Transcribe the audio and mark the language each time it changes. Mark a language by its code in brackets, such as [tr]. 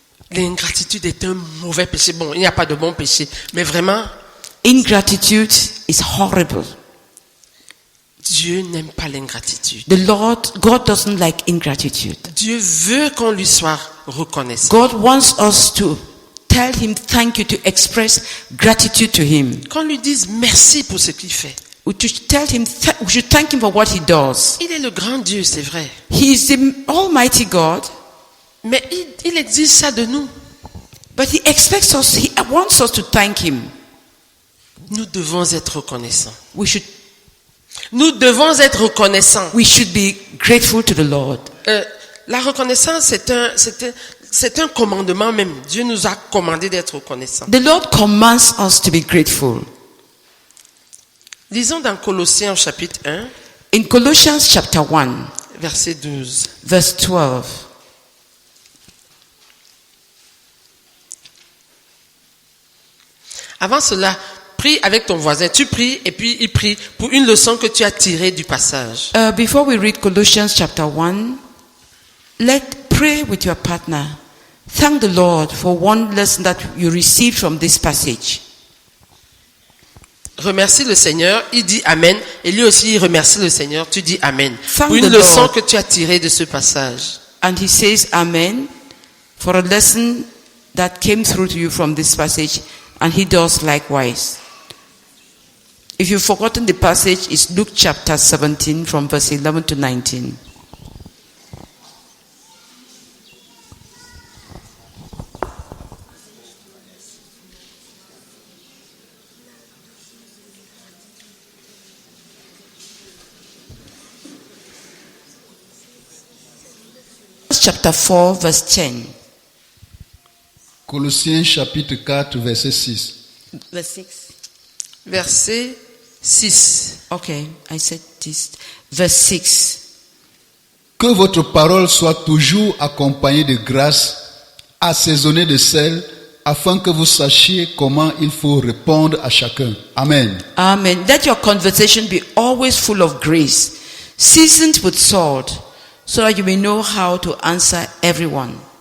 [fr] L'ingratitude est un mauvais péché. Bon, il n'y a pas de bon péché, mais vraiment, [en] Ingratitude is horrible. [fr] Dieu n'aime pas l'ingratitude. [en] God doesn't like ingratitude. [fr] Dieu veut qu'on lui soit reconnaissant. [en] God wants us to tell him thank you, to express gratitude to him. [fr] Qu'on lui dise merci pour ce qu'il fait. [en] We should thank him for what he does. [fr] Il est le grand Dieu, c'est vrai. [en] He is the Almighty God. [fr] Mais il exige ça de nous. [en] But he wants us to thank him. [fr] Nous devons être reconnaissants. Nous devons être reconnaissants. [en] We should be grateful to the Lord. [fr] La reconnaissance, c'est un commandement même. Dieu nous a commandé d'être reconnaissants. [en] The Lord commands us to be grateful. [fr] Lisons dans Colossiens chapitre 1. [en] In Colossians chapter 1, [fr] verset 12. [en] Verse 12. [fr] Avant cela, prie avec ton voisin. Tu pries et puis il prie pour une leçon que tu as tirée du passage. [en] Before we read Colossians chapter 1, pray with your partner. Thank the Lord for one lesson that you received from this passage. [fr] Remercie le Seigneur, il dit Amen, et lui aussi il remercie le Seigneur, tu dis Amen. [en] Thank [fr] Pour une [en] the [fr] leçon [en] Lord. [fr] que tu as tirée de ce passage. [en] And he says Amen for a lesson that came through to you from this passage, and he does likewise. If you've forgotten the passage, it's Luke chapter 17 from verse 11 to 19. Chapter 4 verse 10. [fr] Colossiens chapitre 4, verset 6. [en] Verse 6. [fr] Verset 6. [en] Okay, I said this. Verse 6. [fr] Que votre parole soit toujours accompagnée de grâce, assaisonnée de sel, afin que vous sachiez comment il faut répondre à chacun. [en] Amen. Amen. Let your conversation be always full of grace, seasoned with salt, so that you may know how to answer everyone.